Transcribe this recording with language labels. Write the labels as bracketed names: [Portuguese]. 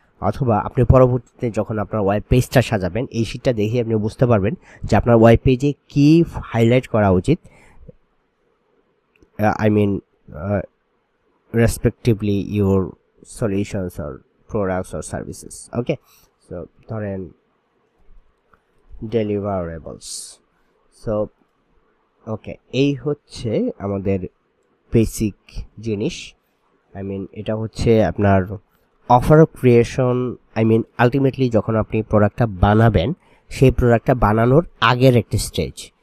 [Bangla] অথবা আপনি পরবর্তীতে যখন আপনার ওয়েব পেজটা সাজাবেন, এই শিটটা দেখে আপনি বুঝতে পারবেন যে আপনার ওয়েব পেজে কী হাইলাইট করা উচিত, [English] I mean respectively your solutions or products or services. Okay, so ধরেন deliverables. [Bangla] So okay, এই হচ্ছে আমাদের বেসিক জিনিস। I mean এটা হচ্ছে আপনার offer creation. I mean ultimately যখন আপনি প্রোডাক্টটা বানাবেন, সেই প্রোডাক্টটা বানানোর আগের একটা স্টেজ।